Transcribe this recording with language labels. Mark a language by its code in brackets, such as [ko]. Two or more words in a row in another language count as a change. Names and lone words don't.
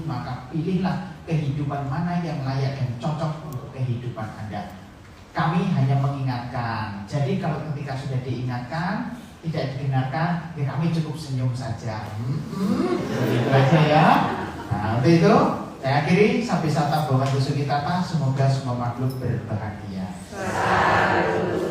[id] Maka pilihlah kehidupan mana yang layak dan cocok untuk kehidupan Anda. Kami hanya mengingatkan. Jadi kalau ketika sudah diingatkan tidak didengarkan, ya kami cukup senyum saja. Begitu aja ya. Nah, untuk itu saya akhiri. [pi] Sampai sata bhawantu sukhitata. [id] Semoga semua makhluk berbahagia.